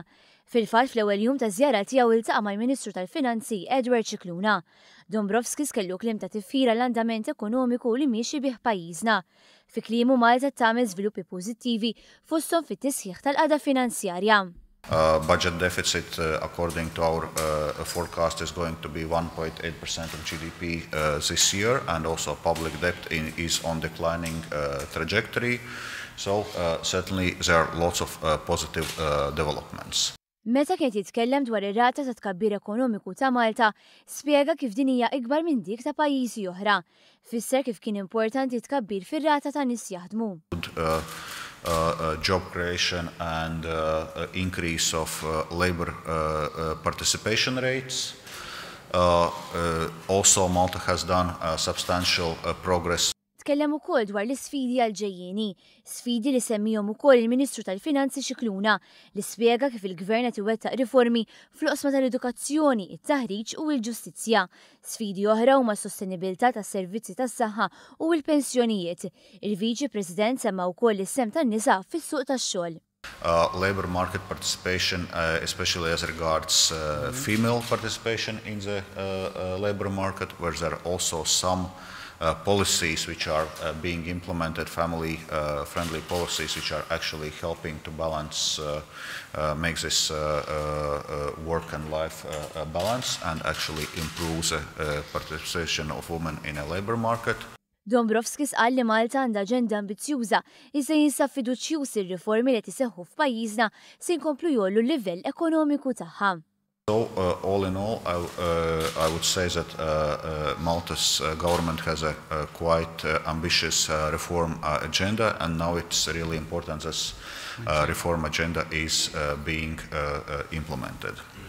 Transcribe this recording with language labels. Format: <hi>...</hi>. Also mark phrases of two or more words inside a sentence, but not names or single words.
<mt>Fil-fatt fl-ewwel jum ta' żjara tiegħu iltaqa' mal-Ministru tal-Finanzi Edward Cicluna. Dombrovskis kellu kliem ta' tifhira l-andament ekonomiku li miexi bih pajjiżna. Fi kliemu Malta tagħmel żviluppi pożittivi fosthom fit-tisħiħ tal-qagħda finanzjarja.</mt> <en>Budget deficit, according to our forecast, is going to be 1.8% of GDP this year, and also public debt is on declining trajectory. So certainly there are lots of positive developments.</en> <mt>Meta kien jitkellem dwar ir-rata ta' tkabbir ekonomiku ta' Malta, spjega kif din hija ikbar minn dik ta' pajjiżi oħra. Fisser kif kien importanti tkabbir fir-rata ta' nies jaħdmu.</mt> <en>Job creation and increase of labor participation rates. Also, Malta has done substantial progress.</en> <mt>Tkellem ukoll dwar l-isfidi għal-ġejjieni, sfidi li semmihom ukoll il-Ministru tal-Finanzi Cicluna li spjega kif il-Gvern qed iwettaq riformi fl-oqsma tal-edukazzjoni, it-taħriġ u l-ġustizzja. Sfidi oħra huma s-sostenibilità tas-servizzi tas-saħħa u l-pensjonijiet. Il-Viċi President semma wkoll is-sem tan-nisa fis-suq tax-xogħol.</mt> <en>Labor market participation, especially as regards female participation in the labor market, where there are also some policies which are being implemented, family-friendly policies which are actually helping to balance, make this work and life balance and actually improve the participation of women in a labor market.</en> <mt>Dombrovskis qal li Malta għandha aġenda ambizzjuża iżda jinsab fiduċjuż ir-riformi li tiseħħu f'pajjiżna se jkomplu jollu l-livell ekonomiku tagħha.</mt> <en>So, all in all, I would say that Malta's government has a quite ambitious reform agenda, and now it's really important that this reform agenda is being implemented.</en>